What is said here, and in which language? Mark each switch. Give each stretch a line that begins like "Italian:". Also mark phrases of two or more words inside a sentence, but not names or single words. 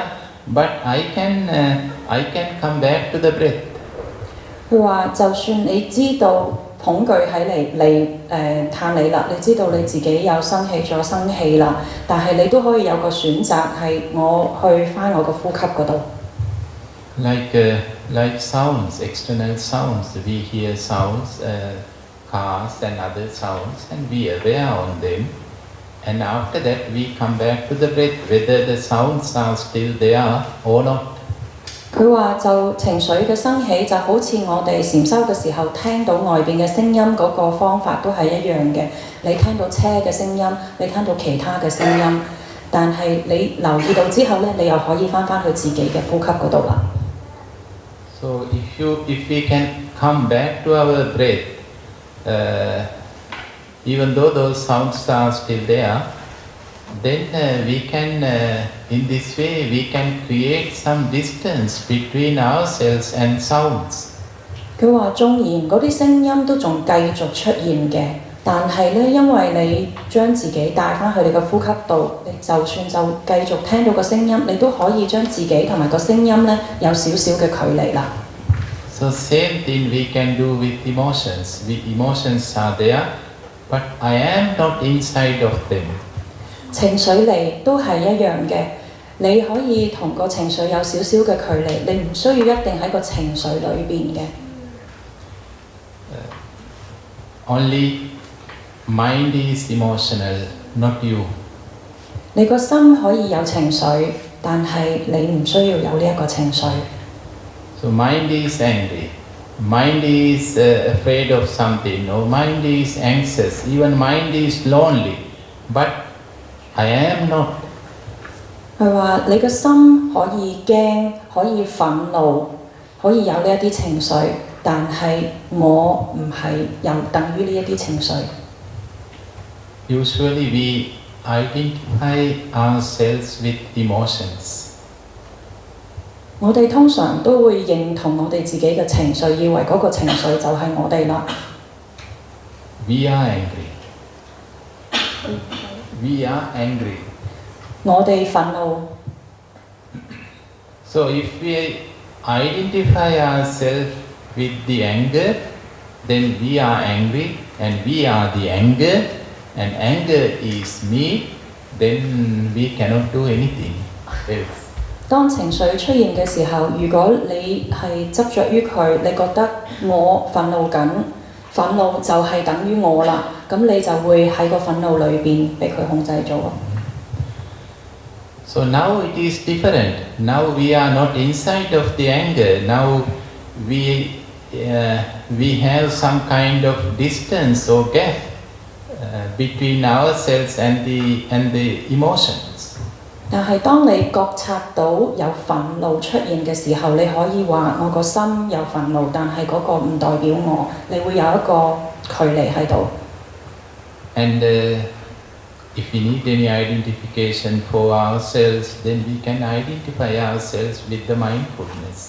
English: But I can come back to the breath.
Cantonese: 佢話：就算你知道恐懼喺嚟探你啦，你知道你自己有生氣咗生氣啦，但係你都可以有個選擇係我去翻我個呼吸嗰度。
English: Like sounds, external sounds, we hear sounds, cars and other sounds, and we are aware on them. And after that, we come back to the breath, whether the sounds are still there or not.
Cantonese: 佢話就情緒嘅升起就好似我哋禪修嘅時候聽到外邊嘅聲音嗰個方法都係一樣嘅。你聽到車嘅聲音，你聽到其他嘅聲音，但係你留意到之後呢，你又可以翻去自己嘅呼吸嗰度啦。
English: So if we can come back to our breath, even though those sounds are still there, then we can, in this way, we can create some distance between ourselves and sounds.
Cantonese: 佢話縱然嗰啲聲音都仲繼續出現嘅，但係呢，因為你將自己帶翻去你嘅呼吸度，你就算就繼續聽到個聲音，你都可以將自己同埋個聲音呢有少少嘅距離啦。
English: So same thing we can do with emotions. Emotions are there, but I am not inside of them.
Cantonese: 情緒嚟都係一樣嘅，你可以同個情緒有少少嘅距離，你唔需要一定喺個情緒裏邊嘅。
English: Only mind is emotional, not you.
Cantonese: 你個心可以有情緒，但係你唔需要有呢一個情緒。
English: So mind is angry, mind is afraid of something, or mind is anxious, even mind is lonely, but I am not.
Cantonese: 係話你個心可以驚，可以憤怒，可以有呢一啲情緒，但係我唔係又等於呢一啲情緒。
English: Usually we identify ourselves with emotions.
Cantonese: 我哋通常都會認同我哋自己嘅情緒，以為嗰個情緒就係我哋啦。
English: We are angry. We are angry.
Cantonese: 我哋憤怒。
English: So if we identify ourselves with the anger, then we are angry and we are the anger and anger is me, then we cannot do anything else.
Cantonese: 當情緒出現嘅時候，如果你係執着於佢，你覺得我憤怒緊，憤怒就係等於我啦，咁你就會喺個憤怒裏邊俾佢控制咗。
English: So now it is different. Now we are not inside of the anger. Now we have some kind of distance or gap between ourselves and the emotions.
Cantonese: 但係當你覺察到有憤怒出現嘅時候，你可以話我個心有憤怒，但係嗰個唔代表我，你會有一個距離喺度。
English: And if we need any identification for ourselves, then we can identify ourselves with the mindfulness.